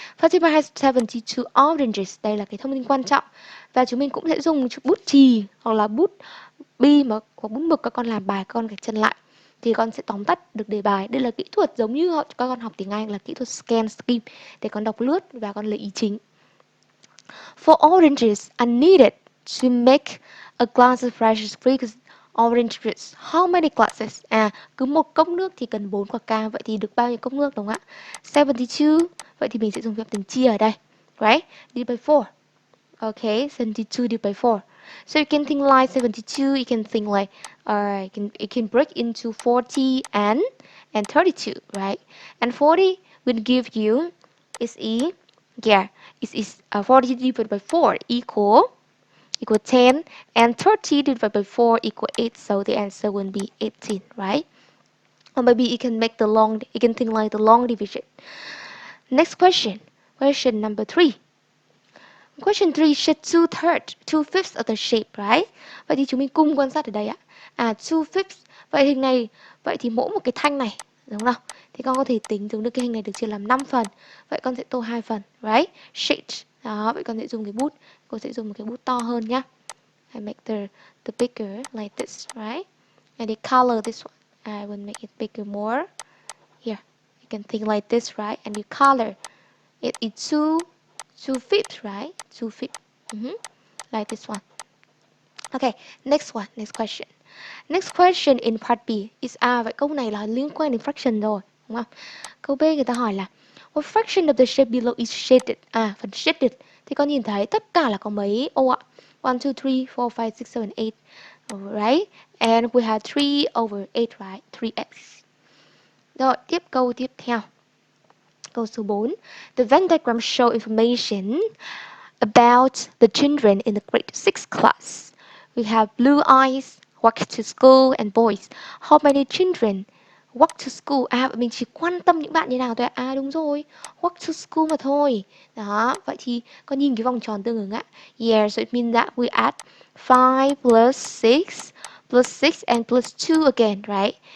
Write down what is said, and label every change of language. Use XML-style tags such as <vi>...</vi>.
<en>Fatima has 72 oranges.</en> <vi>Đây là cái thông tin quan trọng. Và chúng mình cũng sẽ dùng bút chì hoặc là bút bi mà có bút mực các con làm bài, các con gạch chân lại thì con sẽ tóm tắt được đề bài. Đây là kỹ thuật giống như các con học tiếng Anh là kỹ thuật scan skim để con đọc lướt và con lấy ý chính.</vi> <en>Four oranges are needed to make a glass of fresh squeezed orange juice. How many glasses?</en> <vi>Cứ một cốc nước thì cần 4 quả cam. Vậy thì được bao nhiêu cốc nước đúng không ạ? 72. Vậy thì mình sẽ dùng phép tính chia ở đây.</vi> <en>Right? Divide by 4. Okay, 72 divided by 4. So you can think like 72, you can think like, you can break into 40 and 32, right? And 40 will give you, it's 40 divided by 4 equal 10, and 30 divided by 4 equal 8, so the answer will be 18, right? Or maybe you can think like the long division. Next question number 3. Question 3, should 2/5 of the shape, right?</en> <vi>Vậy thì chúng mình cùng quan sát ở đây ạ. 2/5. Vậy thì mỗi một cái thanh này đúng không? Thì con có thể tính giống như cái hình này được chia làm 5 phần. Vậy con sẽ tô 2 phần,</vi> <en>right? Sheet.</en> <vi>Đó, vậy con sẽ dùng cái bút. Cô sẽ dùng một cái bút to hơn nhá.</vi> <en>I make the bigger like this, right? And the color this one. I will make it bigger more. Here, you can think like this, right? And you color it is two feet, right? 2 feet. Like this one. Okay, next one, next question. Next question in part B is</en> <vi>vậy câu này là liên quan đến fraction rồi, đúng không? Câu B người ta hỏi là</vi> <en>what fraction of the shape below is shaded?</en> <vi>Phần shaded thì con nhìn thấy tất cả là có mấy ô ạ?</vi> <en>1, 2, 3, 4, 5, 6, 7, 8. Right? And we have 3 over 8, right? 3x.</en> <vi>Rồi, tiếp câu tiếp theo. Câu số 4.</vi> <en>The Venn diagram show information about the children in the grade 6 class. We have blue eyes, walk to school, and boys. How many children walk to school?</en> <vi>Mình chỉ quan tâm những bạn như nào thôi ạ? Đúng rồi,</vi> <en>walk to school</en> <vi>mà thôi. Đó, vậy thì con nhìn cái vòng tròn tương ứng ạ.</vi> <en>Yeah, so it means that we add 5 plus 6 and plus 2 again, right?</en>